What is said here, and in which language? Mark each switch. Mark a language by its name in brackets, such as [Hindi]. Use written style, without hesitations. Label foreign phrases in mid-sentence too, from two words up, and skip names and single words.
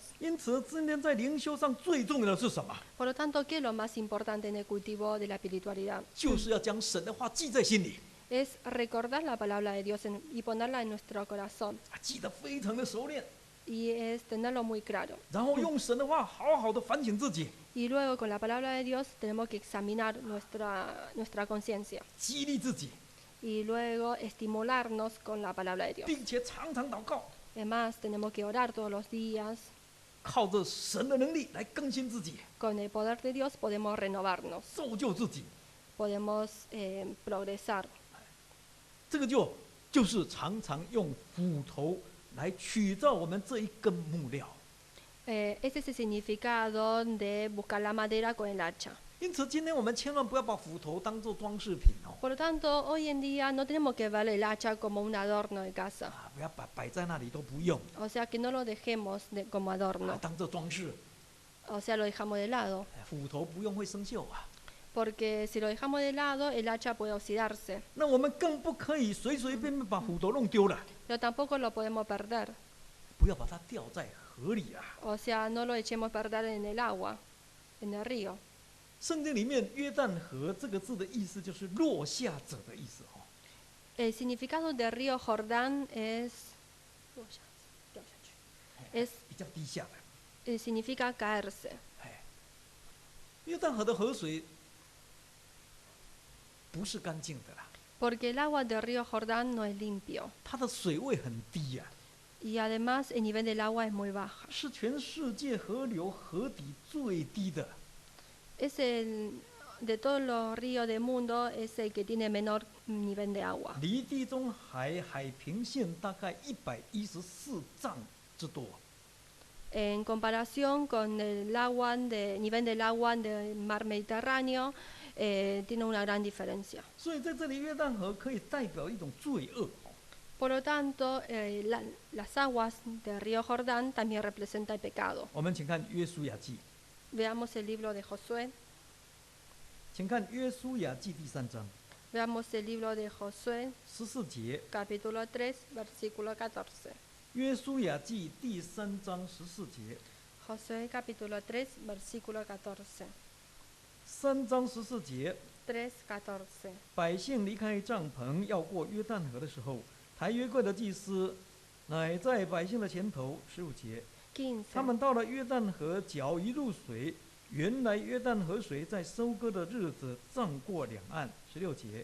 [Chinese] 因此，今天在灵修上最重要的是什么？ [Spanish] Por lo tanto, ¿qué es lo más importante en el cultivo de la espiritualidad? [Chinese] 就是要将神的话记在心里， [Spanish] Es recordar la palabra de Dios y ponerla en nuestro corazón. [Chinese] 记得非常的熟练， [Spanish] Y es tenerlo muy claro. [Chinese] 然后用神的话好好的反省自己， [Spanish] Y luego con la palabra de Dios tenemos que examinar nuestra conciencia. [Chinese] 激励自己， [Spanish] Y luego estimularnos con la palabra de Dios. [Chinese] 并且常常祷告， [Spanish] Además, tenemos que orar todos los días. [Chinese] 靠着神的能力来更新自己， [Spanish] Con el poder de Dios podemos renovarnos, [Chinese] 造就自己。 [Spanish] podemos progresar. [Chinese] 这个就是常常用斧头来取造我们这一根木料。 [Spanish] Ese es el significado de buscar la madera con el hacha. [Chinese] 因此，今天我们千万不要把斧头当做装饰品哦， [Spanish] Por lo tanto, hoy en día no tenemos que ver el hacha como un adorno de casa. [Chinese] 啊，不要摆在那里都不用， [Spanish] O sea, que no lo dejemos como [Chinese] 啊， [Spanish] adorno. [Chinese] 当做装饰。 [Spanish] O sea, lo dejamos de lado. [Chinese] 斧头不用会生锈啊。 [Spanish] Porque si lo dejamos de lado, el hacha puede oxidarse. [Chinese] 那我们更不可以随随便便把斧头弄丢了， [Spanish] Pero tampoco lo podemos perder. [Chinese] 不要把它掉在河里啊。 [Spanish] O sea, no lo echemos perder en el agua, en el río. [Chinese] 圣经里面约旦河这个字的意思就是落下者的意思哦。 [Spanish] El significado del río Jordán es es [Chinese] 比较低下的。 [Spanish] significa caerse. [Chinese] 哎，约旦河的河水不是干净的啦， [Spanish] porque el agua del río Jordán no es limpio [Chinese] 它的水位很低呀、 [Spanish] y además el nivel del agua es muy baja. [Chinese] 是全世界河流河底最低的。 [Spanish] Es de todos los ríos del mundo es el que tiene menor nivel de agua. [Chinese] 离地中海海平线大概114丈之多。 [Spanish] En comparación con el nivel del agua del mar Mediterráneo, tiene una gran diferencia. [Chinese] 所以在这里，约旦河可以代表一种罪恶。 [Spanish] Por lo tanto, las aguas del río Jordán también representan el pecado. [Chinese] 我们请看约书亚记， [Spanish] Veamos el libro de Josué. [Chinese] 请看约书亚记第3章 [Spanish] Veamos el libro de Josué, [Chinese] 14节。 [Spanish] capítulo 3, versículo 14. [Chinese] 约书亚记第3章14节。 [Spanish] Josué, capítulo 3, versículo 14. [Chinese] 3 章14节， [Spanish] 3:14. [Chinese] 百姓离开帐篷要过约旦河的时候，抬约柜的祭司乃在百姓的前头。15节， [Spanish] 15. [Chinese] 他们到了约旦河，脚一入水，原来约旦河水在收割的日子涨过两岸。16节，